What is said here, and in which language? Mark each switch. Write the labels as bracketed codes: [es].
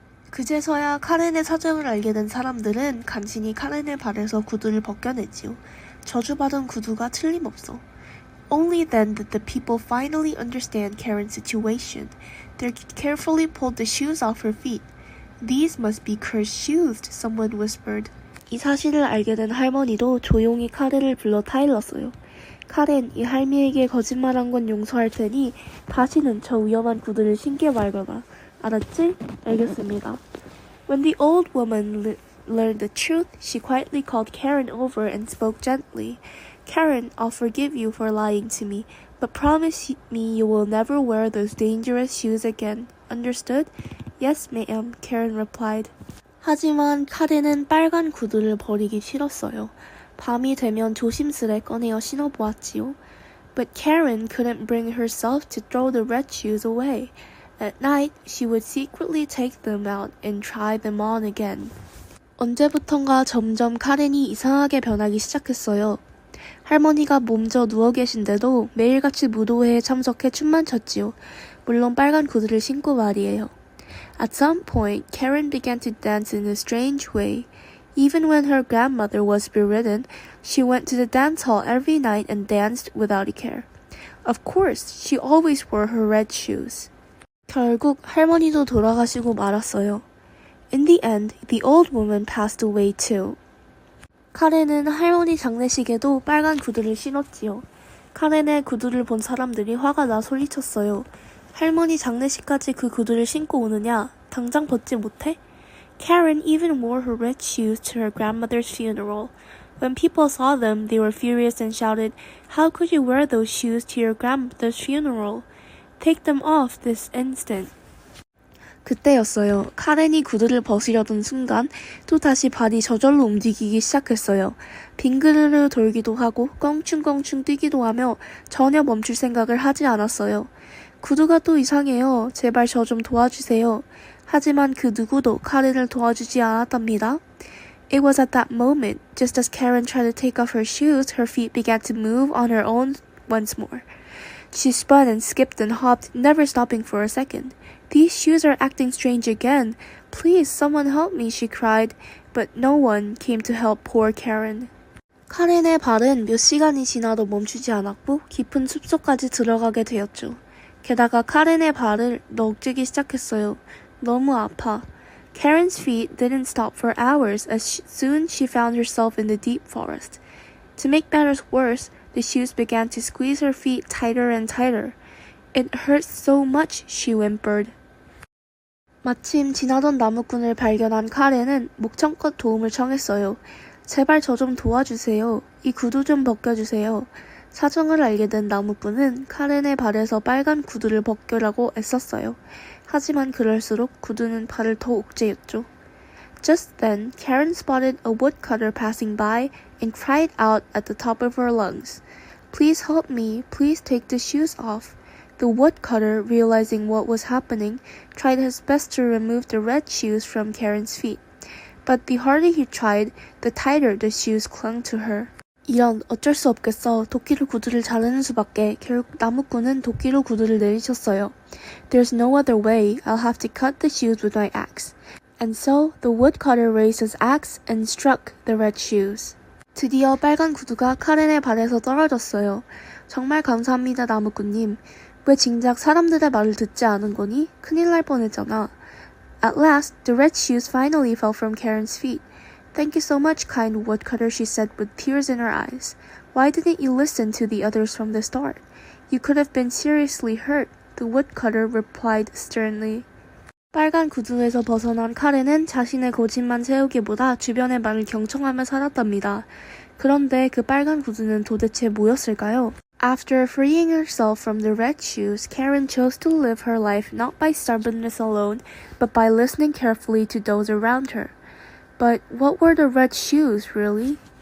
[ko] 그제서야 카렌의 사정을 알게 된 사람들은 간신히 카렌의 발에서 구두를 벗겨냈지요. 저주받은 구두가 틀림없어. [en] Only then did the people finally understand Karen's situation. They carefully pulled the shoes off her feet. These must be cursed shoes, someone whispered. [ko] 이 사실을 알게 된 할머니도 조용히 카렌을 불러 타일렀어요. 카렌, 이 할미에게 거짓말한 건 용서할 테니 다시는 저 위험한 구두를 신게 말거라. 알았지? 알겠습니다. [en] When the old woman learned the truth, she quietly called Karen over and spoke gently. Karen, I'll forgive you for lying to me, but promise me you will never wear those dangerous shoes again. Understood? Yes, ma'am, Karen replied. [ko] 하지만 카렌은 빨간 구두를 버리기 싫었어요. 밤이 되면 조심스레 꺼내어 신어보았지요. [en] But Karen couldn't bring herself to throw the red shoes away. At night, she would secretly take them out and try them on again. [ko] 언제부턴가 점점 카렌이 이상하게 변하기 시작했어요. 할머니가 몸져 누워 계신데도 매일같이 무도회에 참석해 춤만 췄지요. 물론 빨간 구두를 신고 말이에요. [en] At some point, Karen began to dance in a strange way. Even when her grandmother was bedridden, she went to the dance hall every night and danced without a care. Of course, she always wore her red shoes. [ko] 결국 할머니도 돌아가시고 말았어요. [en] In the end, the old woman passed away too. [ko] 카렌은 할머니 장례식에도 빨간 구두를 신었지요. 카렌의 구두를 본 사람들이 화가 나 소리쳤어요. 할머니 장례식까지 그 구두를 신고 오느냐? 당장 벗지 못해? [en] Karen even wore her red shoes to her grandmother's funeral. When people saw them, they were furious and shouted, How could you wear those shoes to your grandmother's funeral? Take them off this instant. [ko] 그때였어요. 카렌이 구두를 벗으려던 순간 또다시 발이 저절로 움직이기 시작했어요. 빙그르르 돌기도 하고 껑충껑충 뛰기도 하며 전혀 멈출 생각을 하지 않았어요. 구두가 또 이상해요. 제발 저 좀 도와주세요. 하지만 그 누구도 카렌을 도와주지 않았답니다. [en] It was at that moment, just as Karen tried to take off her shoes, her feet began to move on her own once more. She spun and skipped and hopped, never stopping for a second. These shoes are acting strange again. Please, someone help me, she cried, but no one came to help poor Karen. [ko] 카렌의 발은 몇 시간이 지나도 멈추지 않았고 깊은 숲속까지 들어가게 되었죠. 게다가 카렌의 발을 넋뜨기 시작했어요. 너무 아파. [en] Karen's feet didn't stop for hours as soon she found herself in the deep forest. To make matters worse, the shoes began to squeeze her feet tighter and tighter. It hurts so much, she whimpered. [ko] 마침 지나던 나무꾼을 발견한 카렌은 목청껏 도움을 청했어요. 제발 저 좀 도와주세요. 이 구두 좀 벗겨주세요. 사정을 알게 된 나무꾼은 카렌의 발에서 빨간 구두를 벗겨라고 애썼어요. 하지만 그럴수록 구두는 발을 더 옥죄였죠. [en] Just then, Karen spotted a woodcutter passing by and cried out at the top of her lungs. Please help me. Please take the shoes off. The woodcutter, realizing what was happening, tried his best to remove the red shoes from Karen's feet. But the harder he tried, the tighter the shoes clung to her. [ko] 이런 어쩔 수 없겠어. 도끼로 구두를 자르는 수밖에. 결국 나무꾼은 도끼로 구두를 내리쳤어요. [en] There's no other way. I'll have to cut the shoes with my axe. And so the woodcutter raised his axe and struck the red shoes. [ko] 드디어 빨간 구두가 카렌의 발에서 떨어졌어요. 정말 감사합니다, 나무꾼님. 왜 진작 사람들의 말을 듣지 않은 거니? 큰일 날 뻔했잖아. [en] At last, the red shoes finally fell from Karen's feet. Thank you so much, kind woodcutter, she said with tears in her eyes. Why didn't you listen to the others from the start? You could have been seriously hurt, the woodcutter replied sternly. [ko] 빨간 구두에서 벗어난 카렌은 자신의 고집만 세우기보다 주변의 말을 경청하며 살았답니다. 그런데 그 빨간 구두는 도대체 뭐였을까요? [en] After freeing herself from the red shoes, Karen chose to live her life not by stubbornness alone, but by listening carefully to those around her. But what were the red shoes, really?